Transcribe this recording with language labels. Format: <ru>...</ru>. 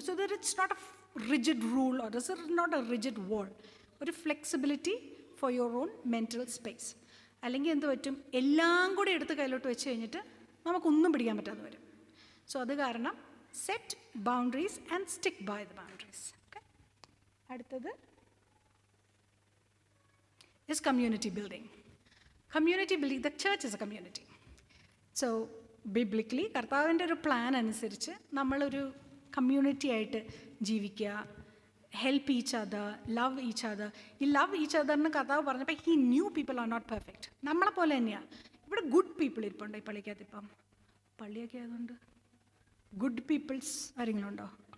<en>So there it's not a rigid rule or this is not a rigid wall.</en> <ml>ഒരു flexibility for your own mental space. അല്ലെങ്കിൽ എന്ത് പറ്റും, എല്ലാം കൂടി എടുത്ത് കയ്യിലോട്ട് വെച്ച് കഴിഞ്ഞിട്ട് നമുക്കൊന്നും പിടിക്കാൻ പറ്റാതെ വരും.</ml> <en>so</en> <ml>അത് കാരണം</ml> <en>Set boundaries and stick by the boundaries. Okay, അടുത്തത് is community building. Community building, the church is a community.</en> <ml>So biblically കർത്താവിൻ്റെ ഒരു പ്ലാൻ അനുസരിച്ച് നമ്മളൊരു കമ്മ്യൂണിറ്റി ആയിട്ട് ജീവിക്കുക,</ml> <en>Help each other, love each other.</en> <ml>ഈ ലവ് ഈച്ച് അതറിന് കർത്താവ് പറഞ്ഞപ്പോൾ</ml> <en>He knew people are not perfect.</en> <ml>നമ്മളെ പോലെ തന്നെയാണ്. ഇവിടെ ഗുഡ് പീപ്പിൾ ഇരിപ്പുണ്ട് ഈ പള്ളിക്കകത്ത്. ഇപ്പം പള്ളിയൊക്കെ ആയതുകൊണ്ട് ഗുഡ് പീപ്പിൾസ് ആരെങ്കിലും ഉണ്ടോ?</ml>